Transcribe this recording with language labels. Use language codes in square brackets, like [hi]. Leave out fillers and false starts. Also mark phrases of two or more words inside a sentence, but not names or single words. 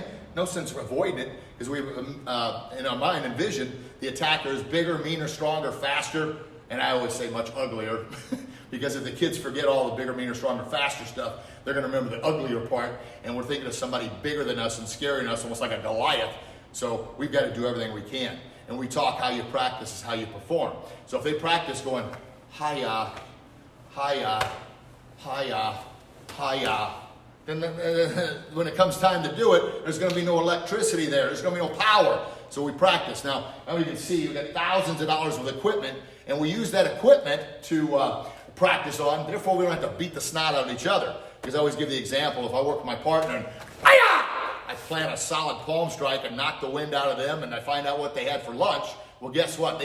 [en] No sense of avoiding it, because we, in our mind, envision the attacker is bigger, meaner, stronger, faster, and I always say much uglier, because if the kids forget all the bigger, meaner, stronger, faster stuff, they're going to remember the uglier part, and we're thinking of somebody bigger than us and scarier than us, almost like a Goliath. So we've got to do everything we can. And we talk how you practice is how you perform. So if they practice going, hi-ya, hi-ya, hi-ya, hi-ya, then when it comes time to do it, there's going to be no electricity there. There's going to be no power. So we practice. Now you can see we've got thousands of dollars of equipment, and we use that equipment to practice on. Therefore, we don't have to beat the snot out of each other. Because I always give the example, if I work with my partner and I plant a solid palm strike and knock the wind out of them, and I find out what they had for lunch, well, guess what?